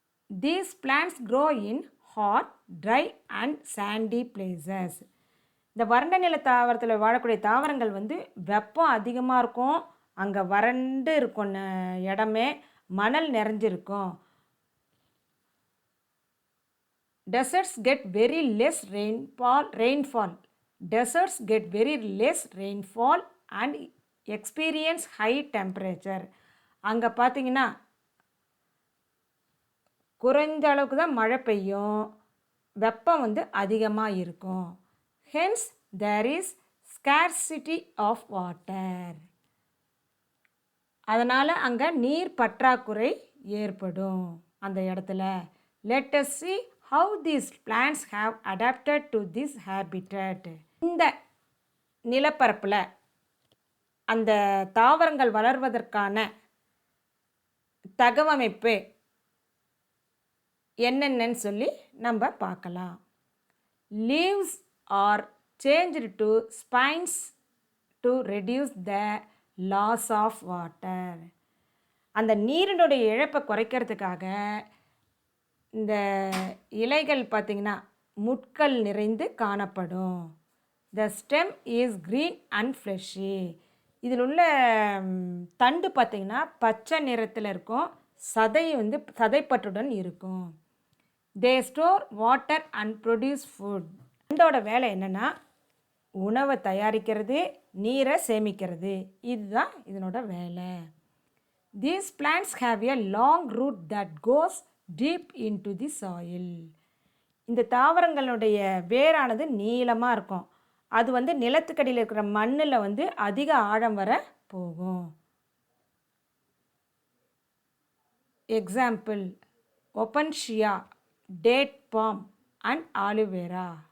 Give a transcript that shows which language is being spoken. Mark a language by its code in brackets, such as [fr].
[en] These plants grow in hot, dry and sandy places. [ta] இந்த வறண்ட நில தாவரத்தில் வாழக்கூடிய தாவரங்கள் வெப்பம் அதிகமாக இருக்கும், அங்கே வறண்டு இருக்கும் இடமே, மணல் நிறைஞ்சிருக்கும். [en] Deserts get very less rainfall. Deserts get very less rainfall and experience high temperature. [ta] அங்கே பார்த்தீங்கன்னா குறைந்த அளவுக்கு தான் மழை பெய்யும், வெப்பம் அதிகமாக இருக்கும். [en] Hence there is scarcity of water. [ta] அதனால் அங்கே நீர் பற்றாக்குறை ஏற்படும் அந்த இடத்துல. [en] Let us see how these plants have adapted to this habitat. [ta] இந்த நிலப்பரப்பில் அந்த தாவரங்கள் வளர்வதற்கான தகவமைப்பு என்னென்னு சொல்லி நம்ம பார்க்கலாம். [en] Leaves are changed to spines to reduce the loss of water. [ta] அந்த நீரினுடைய இழப்பை குறைக்கிறதுக்காக இந்த இலைகள் பார்த்திங்கன்னா முட்கள் நிறைந்து காணப்படும். [en] The stem is green and fleshy. [ta] இதில் உள்ள தண்டு பார்த்திங்கன்னா பச்சை நிறத்தில் இருக்கும், சதை வந்து சதைப்பற்றுடன் இருக்கும். [en] They store water and produce food. [ta] தண்டோட வேலை என்னென்னா உணவை தயாரிக்கிறது, நீரை சேமிக்கிறது. இதுதான் இதனோட வேலை. [en] These plants have a long root that goes deep into the soil. [ta] இந்த தாவரங்களுடைய வேரானது நீளமாக இருக்கும். அது வந்து நிலத்துக்கடியில் இருக்கிற மண்ணில் வந்து அதிக ஆழம் வர போகும். [en] Example opuntia, date palm and aloe vera.